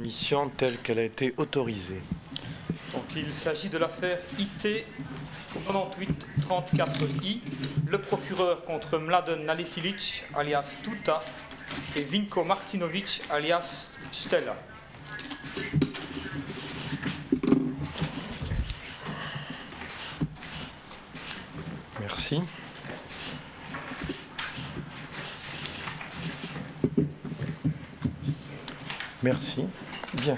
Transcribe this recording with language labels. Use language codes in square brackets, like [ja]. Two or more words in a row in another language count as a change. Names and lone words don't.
[fr] commission telle qu'elle a été autorisée. Donc, il s'agit de l'affaire IT 98-34I, le procureur contre Mladen Nalitilic alias Tuta et Vinko Martinovic alias Stella. Merci. Merci. Bien.